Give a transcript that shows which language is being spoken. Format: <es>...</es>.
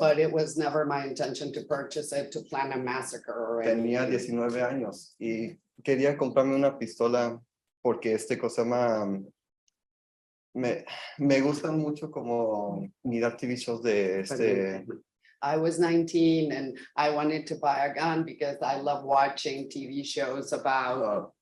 <en>But it was never my intention to purchase it to plan a massacre or</en> <es>Tenía</es> <en>anything.</en> <es>19 años y quería comprarme una pistola porque cosa más me gustan mucho como mirar TV shows de</es> <en>I was 19 and I wanted to buy a gun because I love watching TV shows about</en>